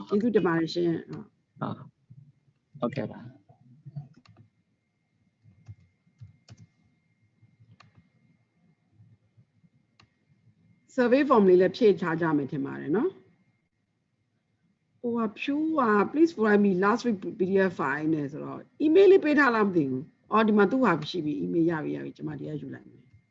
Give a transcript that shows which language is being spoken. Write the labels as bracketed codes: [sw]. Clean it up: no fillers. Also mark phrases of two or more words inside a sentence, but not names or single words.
[my] ကျေးဇူးတင်ပါတယ်ရှင် ဟုတ်ကဲ့ပါ [en] survey form [my] လေးလည်းဖြည့်ထားကြမယ်ထင်ပါတယ်เนาะဟိုကဖြူက [en] please provide me last week PDF file [my] နဲ့ဆိုတော့ email လေးပေးထားလားမသိဘူးအော်ဒီမှာသူ့ဟာရှိပြီ email ရပြီကျမဒီကယူလိုက်မယ်